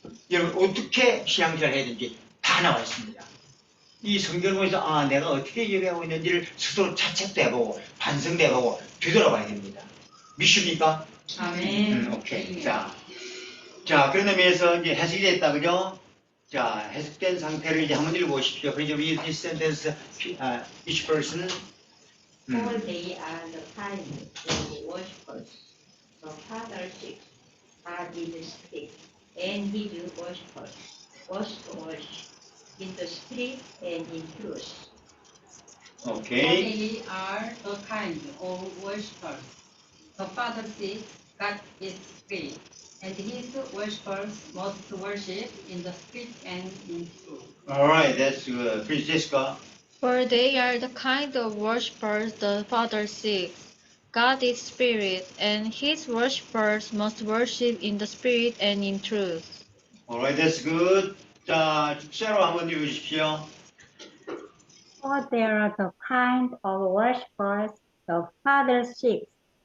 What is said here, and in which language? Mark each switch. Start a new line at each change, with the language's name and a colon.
Korean: 여러분 어떻게 신앙생활을 해야 되는지 다 나와 있습니다. 이 성경을 보면서 내가 어떻게 예배하고 있는지를 스스로 자책도 해보고 반성도 해보고 되돌아봐야 됩니다. 믿습니까? 아멘. 오케이. 자, 그런 의미에서 이제 해석이 됐다, 그죠? 자, 해석된 상태를 이제 한번 읽어보십시오.
English: 그래서 read this sentence, each person. For they are the kind who worshipers. The Father seeks God is spirit, and his worshipers must worship in the spirit and in truth.
Korean: 오케이.
English: They are the kind of worshippers. The Father sees God is spirit, and his worshippers must worship in the spirit and in truth. Alright, that's good. Please, Jessica. For they are the kind of worshippers the Father seeks. God is spirit, and his worshippers must worship in the spirit and in truth. Alright, that's good.
Korean: 자, 셰로 한번 읽어주십시오.
English: For they are the kind of worshippers the Father seeks.